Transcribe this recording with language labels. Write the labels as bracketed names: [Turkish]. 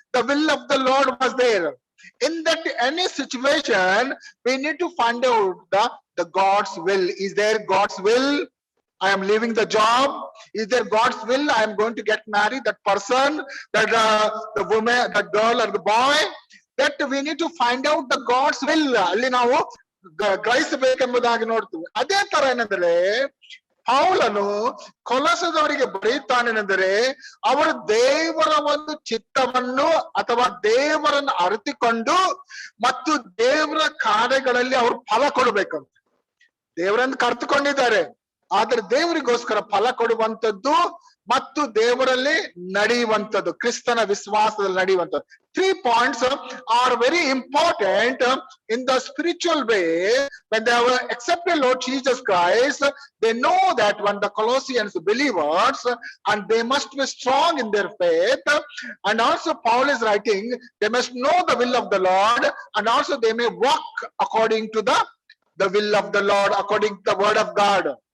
[English] The will of the Lord was there. In that any situation, we need to find out the God's will. Is there God's will? I am leaving the job. Is there God's will? I am going to get married, that person, that the woman, the girl or the boy. That we need to find out the God's will. [Kannada] ಅಲ್ಲಿ ನಾವು ಗ್ರಹಿಸಬೇಕೆಂಬುದಾಗಿ ನೋಡ್ತೀವಿ. ಅದೇ ತರ ಏನಂದ್ರೆ, ಪೌಲನು ಕೊಲೊಸದವರಿಗೆ ಬರೆಯುತ್ತಾನೆಂದರೆ, ಅವರು ದೇವರ ಒಂದು ಚಿತ್ತವನ್ನು ಅಥವಾ ದೇವರನ್ನು ಅರಿತುಕೊಂಡು ಮತ್ತು ದೇವರ ಕಾರ್ಯಗಳಲ್ಲಿ ಅವರು ಫಲ ಕೊಡಬೇಕಂತ. ದೇವರನ್ನು ಕರೆದುಕೊಂಡಿದ್ದಾರೆ, ಆದ್ರೆ ದೇವರಿಗೋಸ್ಕರ ಫಲ ಕೊಡುವಂಥದ್ದು ಮತ್ತು ದೇವರಲ್ಲಿ ನಡೆಯುವಂಥದ್ದು, ಕ್ರಿಸ್ತನ ವಿಶ್ವಾಸದಲ್ಲಿ ನಡೆಯುವಂಥದ್ದು. [English] 3 points are very important in the spiritual way. When they have accepted Lord Jesus Christ, they know that when the Colossians believers, and they must be strong in their faith. And also Paul is writing, they must know the will of the Lord, and also they may walk according to the will of the Lord, according to the word of God.